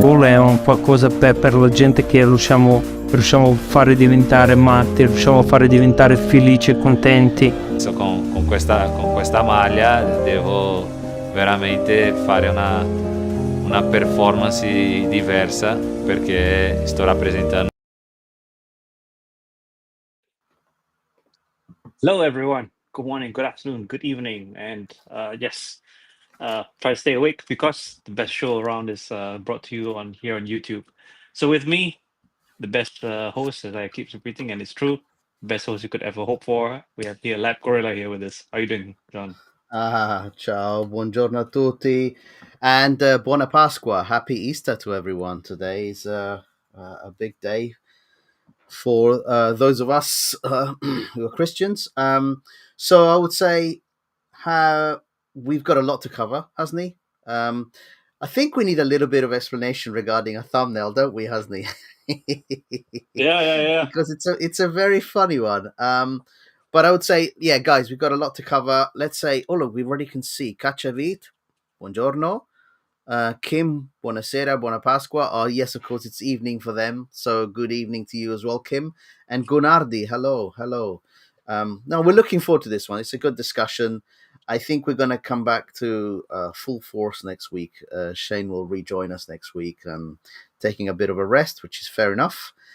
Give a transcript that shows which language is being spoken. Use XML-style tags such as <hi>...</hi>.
<it>Gol è un qualcosa per la gente che riusciamo a fare diventare matti, riusciamo a fare diventare felici e contenti. Con questa maglia devo veramente fare una performance diversa perché sto rappresentando.</it> <en>Hello, everyone. Good morning, good afternoon, good evening, and yes, try to stay awake because the best show around is brought to you here on YouTube. So with me, the best host, as I keep repeating, and it's true, best host you could ever hope for. We have here Lab Gorilla here with us. How are you doing, John?</en> <it>Ciao, buongiorno a tutti, and buona Pasqua.</it> <en>Happy Easter to everyone. Today is a big day for those of us who are Christians. So I would say we've got a lot to cover, hasn't he? I think we need a little bit of explanation regarding a thumbnail, don't we, Hasni? Yeah. Because it's a very funny one. But I would say, yeah, guys, we've got a lot to cover. Let's say, oh look, we already can see Cacciavit, buongiorno.</en> <it>Kim, buonasera, buona Pasqua.</it> <en>Oh, yes, of course, it's evening for them. So good evening to you as well, Kim. And Gunardi, hello. No, we're looking forward to this one. It's a good discussion. I think we're going to come back to full force next week. Shane will rejoin us next week, taking a bit of a rest, which is fair enough.</en>